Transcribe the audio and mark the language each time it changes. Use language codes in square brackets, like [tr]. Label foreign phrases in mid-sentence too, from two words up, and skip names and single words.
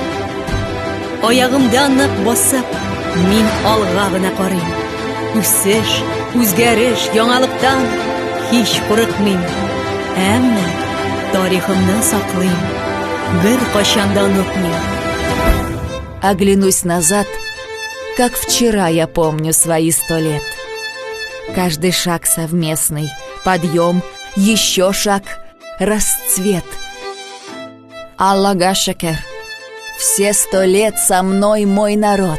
[tt] Аягымда нык басып, мин алга гына карыйм. Үсеш, үзгәреш, яңалыктан һич курыкмыйм. Әмма тарихымны саклыйм, бер кайчан да онытмыйм. [ru] Оглянусь назад, как вчера я помню свои 100 лет. Каждый шаг совместный, подъем, еще шаг, расцвет. [tt] Аллага шакер, [ru] все 100 лет со мной мой народ.